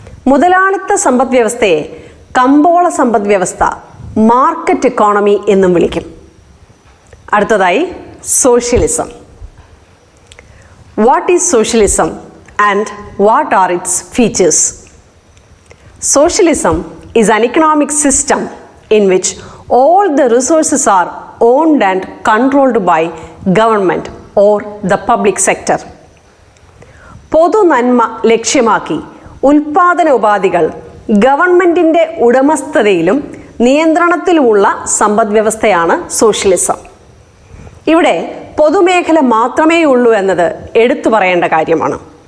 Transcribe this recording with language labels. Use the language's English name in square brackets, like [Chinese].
[Malayalam] മുതലാളിത്ത സമ്പദ് വ്യവസ്ഥയെ കമ്പോള സമ്പദ് വ്യവസ്ഥ, മാർക്കറ്റ് എക്കോണമി എന്നും വിളിക്കും. അടുത്തതായി [English] Socialism. What is socialism and what are its features? Socialism is an economic system in which all the resources are owned and controlled by government or the public sector. [Malayalam] പൊതു നന്മ ലക്ഷ്യമാക്കി ഉൽപാദന ഉപാധികൾ ഗവൺമെൻറ്റിൻ്റെ ഉടമസ്ഥതയിലും നിയന്ത്രണത്തിലുമുള്ള സമ്പദ് വ്യവസ്ഥയാണ് സോഷ്യലിസം. ഇവിടെ പൊതുമേഖല മാത്രമേ ഉള്ളൂ എന്നത് എടുത്തു പറയേണ്ട കാര്യമാണ്.